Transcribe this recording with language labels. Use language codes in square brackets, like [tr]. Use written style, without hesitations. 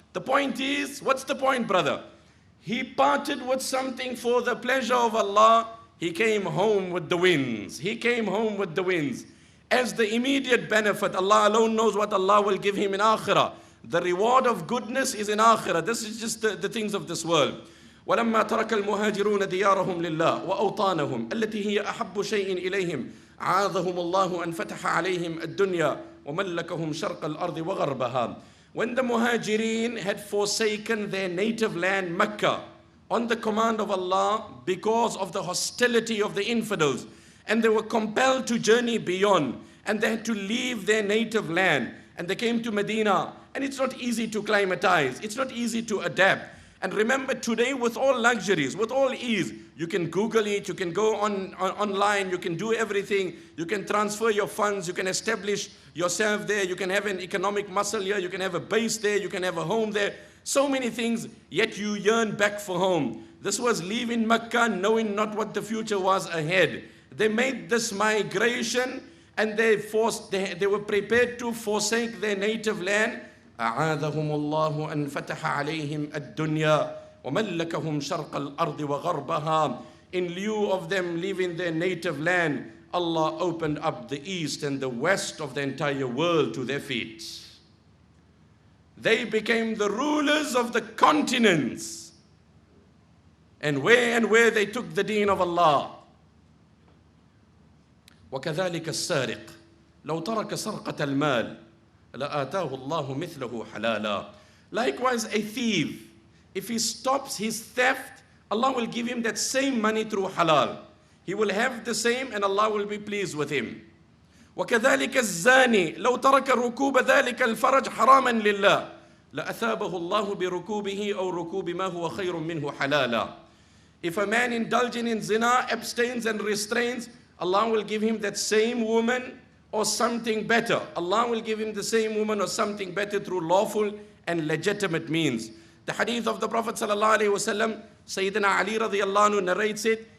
[en] The point is, what's the point, brother? He parted with something for the pleasure of Allah. He came home with the winds. He came home with the winds. As the immediate benefit, Allah alone knows what Allah will give him in Akhirah. The reward of goodness is in Akhirah. This is just the things of this world. [ar] ولما ترك المهاجرون ديارهم لله وأوطانهم التي هي أحب شيء إليهم عاذهم الله أن فتح عليهم الدنيا وملكهم شرق الأرض وغربها. [en] When the Muhajirin had forsaken their native land Mecca on the command of Allah because of the hostility of the infidels, and they were compelled to journey beyond, and they had to leave their native land, and they came to Medina, and it's not easy to climatize, it's not easy to adapt. And remember, today with all luxuries, with all ease, you can Google it, you can go online, you can do everything, you can transfer your funds, you can establish yourself there, you can have an economic muscle here, you can have a base there, you can have a home there, so many things, yet you yearn back for home. This was leaving Mecca knowing not what the future was ahead. They made this migration, and they were prepared to forsake their native land. [ar] أعاذهم الله أن فتح عليهم الدنيا وملكهم شرق الأرض وغربها. [en] In lieu of them leaving their native land, Allah opened up the east and the west of the entire world to their feet. They became the rulers of the continents. And where they took the deen of Allah. [ar] وكذلك السارق لو ترك سرقة المال لآتاه الله مثله حلالا. [en] Likewise, a thief, if he stops his theft, Allah will give him that same money through halal. He will have the same, and Allah will be pleased with him. [ar] وكذلك الزاني لو ترك ركوب ذلك الفرج حراما لله لأثابه الله بركوبه أو ركوب ما هو خير منه حلالا. [en] If a man indulging in zina abstains and restrains, Allah will give him that same woman or something better. Allah will give him the same woman or something better through lawful and legitimate means. The hadith of the Prophet sallallahu alaihi wasallam, Sayyidina Ali radiyallahu anhu narrates it.